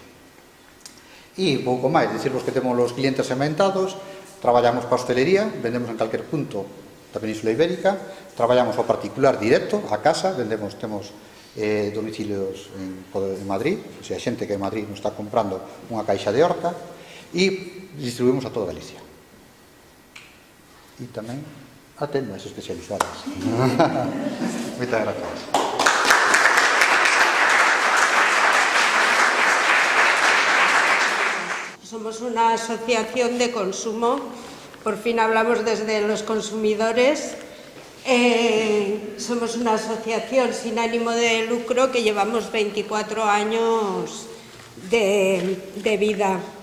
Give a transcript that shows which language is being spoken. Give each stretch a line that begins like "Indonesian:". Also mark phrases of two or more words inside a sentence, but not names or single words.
Galician: E pouco máis, dicirvos que temos os clientes segmentados, traballamos para a hostelería, vendemos en calquer punto da Península Ibérica, traballamos ao particular directo, a casa, temos domicilios en Madrid,
Spanish: o sea,
Galician: xente que en Madrid nos está comprando unha caixa de horta, e distribuímos a toda Galicia. E tamén a tendas especializadas. Moitas gracias.
Spanish: Somos una asociación de consumo, por fin hablamos desde los consumidores. Somos una asociación sin ánimo de lucro que llevamos 24 años de vida.